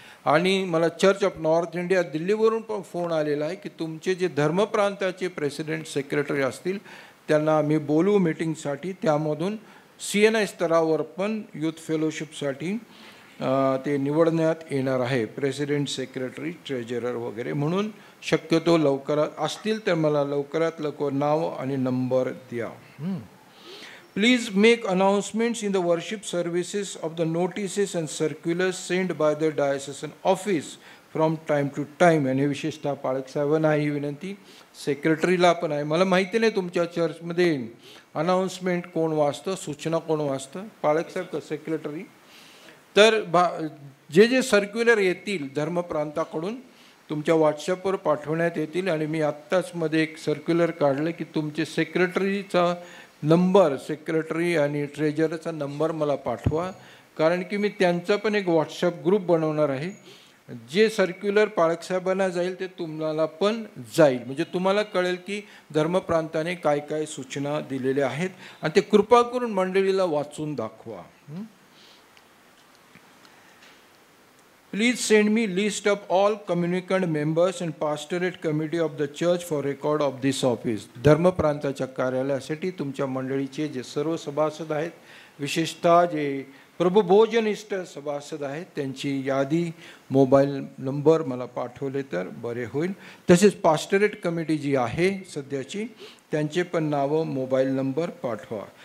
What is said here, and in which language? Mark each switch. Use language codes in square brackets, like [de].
[mr] आणि मला church of north India दिल्लीवरून पण फोन आलेला आहे की तुमचे जे धर्मप्रांताचे प्रेसिडेंट सेक्रेटरी असतील त्यांना आम्ही बोलवू मीटिंगसाठी. त्यामधून CNI स्तरावर पण यूथ फेलोशिपसाठी ते निवडण्यात येणार आहे, प्रेसिडेंट, सेक्रेटरी, ट्रेजरर वगैरे. म्हणून शक्यतो लवकरात असतील तर मला लवकरात लवकर नाव आणि नंबर द्या. [en] Please make announcements in the worship services of the notices and circulars sent by the diocesan office from time to time. [mr] आणि विशेषतः पाळक साहेबांना ही विनंती, सेक्रेटरीला पण आहे. मला माहिती नाही तुमच्या चर्चमध्ये अनाऊन्समेंट कोण वाचतं, सूचना कोण वाचतं, पाळक साहेब का सेक्रेटरी? तर जे जे सर्क्युलर येतील धर्मप्रांताकडून तुमच्या व्हॉट्सॲपवर पाठवण्यात येतील. आणि मी आत्ताच मध्ये एक सर्क्युलर काढलं की तुमचे सेक्रेटरीचा नंबर, सेक्रेटरी आणि ट्रेजरचा नंबर मला पाठवा. कारण की मी त्यांचा पण एक व्हॉट्सॲप ग्रुप बनवणार आहे. जे सर्क्युलर पाळकसाहेबांना जाईल ते तुम्हाला पण जाईल. म्हणजे तुम्हाला कळेल की धर्मप्रांताने काय काय सूचना दिलेल्या आहेत आणि ते कृपा करून मंडळीला वाचून दाखवा. [en] Please send me list of all communicant members and pastorate committee of the church for record of this office. [mr] धर्मप्रांताच्या कार्यालयासाठी तुमच्या मंडळीचे जे सर्व सभासद आहेत, विशेषतः जे प्रभुभोजनिष्ठ सभासद आहेत, त्यांची यादी, मोबाईल नंबर मला पाठवले तर बरे होईल. तसेच पास्टरेट कमिटी जी आहे सध्याची त्यांचे पण नावं, मोबाईल नंबर पाठवा.